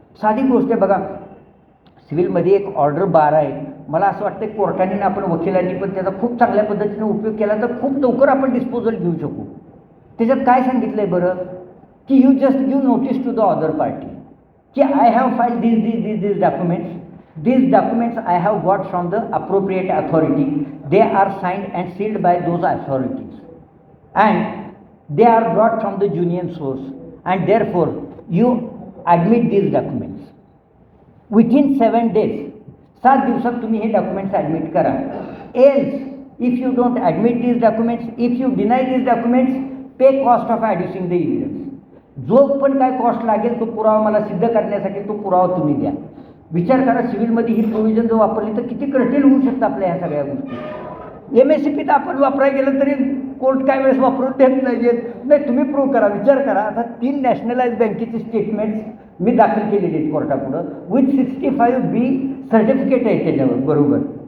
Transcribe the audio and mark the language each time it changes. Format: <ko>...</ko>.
<mr>साधी गोष्ट आहे बघा, सिव्हिलमध्ये एक ऑर्डर 12 आहे. मला असं वाटतं कोर्टाने आपण वकिलांनी पण त्याचा खूप चांगल्या पद्धतीने उपयोग केला तर खूप लवकर आपण डिस्पोजल घेऊ शकू. त्याच्यात काय सांगितलं आहे बरं की</mr> <en>you just give notice to the other party</en> <mr>की</mr> <en>I have file these documents. These documents I have got from the appropriate authority. They are signed and sealed by those authorities and they are brought from the union source and therefore you admit these documents. Within 7 days,</en> <mr>7 दिवसात तुम्ही हे documents admit करा.</mr> <en>Else, if you don't admit these documents, if you deny these documents, pay cost of adducing the evidence.</en> <mr>जो पण काय cost लागेल तो पुरावा मला सिद्ध करण्यासाठी तो पुरावा तुम्ही द्या. विचार करा, सिव्हिलमध्ये ही प्रोव्हिजन जर वापरली तर किती कर्टेल होऊ शकतं आपल्या ह्या सगळ्या गोष्टी. MSCPत आपण वापरायला गेलं तरी कोर्ट काय वेळेस वापरून देत नाही, तुम्ही प्रूव्ह करा. विचार करा, आता 3 नॅशनलाइज बँकेची स्टेटमेंट्स मी दाखल केलेली आहेत कोर्टापुढं विथ 65B सर्टिफिकेट आहे त्याच्यावर, बरोबर.</mr>